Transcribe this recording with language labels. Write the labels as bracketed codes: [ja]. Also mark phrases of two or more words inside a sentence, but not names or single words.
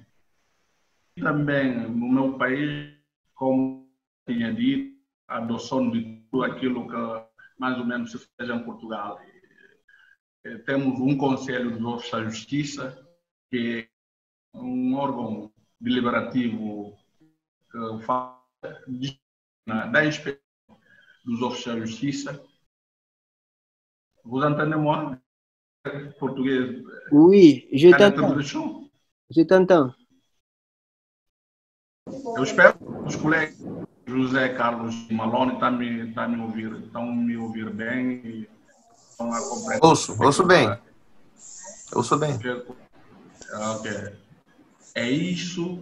[pt] E também no meu país, como tinha dito, a adoção de tudo aquilo que mais ou menos se fez em Portugal. Temos um Conselho dos Oficiais de Justiça, que é um órgão deliberativo que fala da experiência dos Oficiais de Justiça. [fr] Vous entendez-moi? Português. Oui, je t'entends. Je t'entends. [pt] Eu espero que os colegas José Carlos Malone estão me ouvir bem e estão a compreender. Ouço bem. Ouço bem. Ok. É isso.